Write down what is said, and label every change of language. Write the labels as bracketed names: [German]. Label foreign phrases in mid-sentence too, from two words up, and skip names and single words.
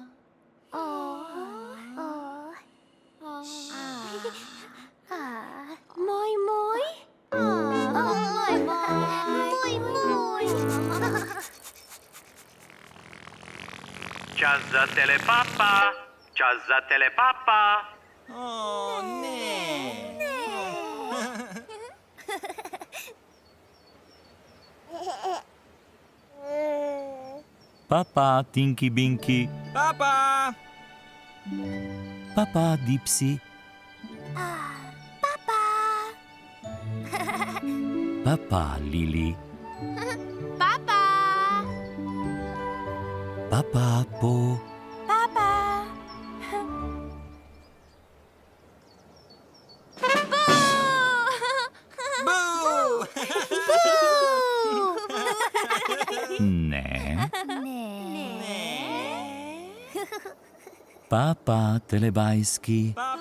[Slovenian] Moj, moj. Moj, moj. Moj, moj. Čas za telepapa, čas za telepapa. O, ne. Papa, Tinky Binky. Papa! Papa, Dipsy. Papa. Papa, Lili. Papa. Papa, Po. Papa. Boo! Ne. Ne. Papa, telebajski.